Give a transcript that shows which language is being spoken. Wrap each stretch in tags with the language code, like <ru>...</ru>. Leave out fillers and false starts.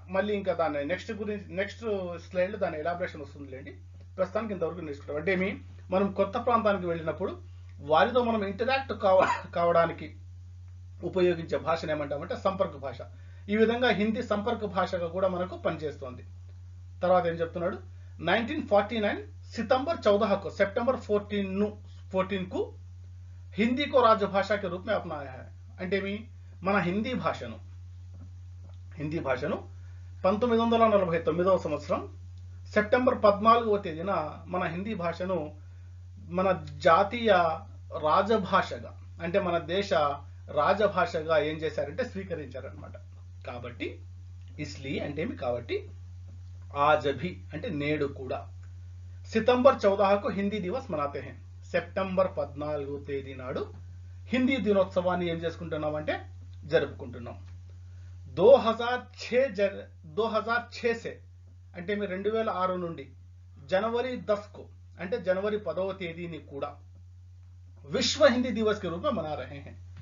<te>మళ్ళీ ఇంకా దాన్ని నెక్స్ట్ స్లైడ్లో దాని ఎలాబరేషన్ వస్తుందిలేండి. ప్రస్తుతానికి ఇంతవరకు నేర్చుకుంటాం. అంటే మనం కొత్త ప్రాంతానికి వెళ్ళినప్పుడు వారితో మనం ఇంటరాక్ట్ కావడానికి ఉపయోగించే భాషను ఏమంటామంటే సంపర్క భాష. ఈ విధంగా హిందీ సంపర్క భాషగా కూడా మనకు పనిచేస్తోంది. తర్వాత ఏం చెప్తున్నాడు?</te> <hi>1949 सितंबर 14 को सितंबर 14 को हिंदी को राजभाषा के रूप में अपनाया है.</hi> <te>అంటే మన హిందీ భాషను 1949వ సంవత్సరం సెప్టెంబర్ 14వ తేదీన మన హిందీ భాషను మన జాతీయ రాజభాషగా, అంటే మన దేశ రాజభాషగా ఏం చేశారంటే స్వీకరించారనమాట. కాబట్టి ఇస్లియే అంటే కాబట్టి</te> <hi>आज भी</hi> <te>అంటే నేడు కూడా</te> <hi>सितंबर 14 को हिंदी दिवस मनाते हैं.</hi> <te>సెప్టెంబర్ 14వ తేదీ నాడు హిందీ దినోత్సవాన్ని ఏం చేసుకుంటున్నామంటే జరుపుకుంటున్నాం.</te> <hi>2006 से</hi> <te>అంటే 2006 నుండి</te> <hi>जनवरी 10 को</hi> <te>అంటే జనవరి 10వ తేదీని కూడా</te> <hi>విశ్వ హిందీ దివస్ కే రూప్ మే మనా రహే హై.</hi>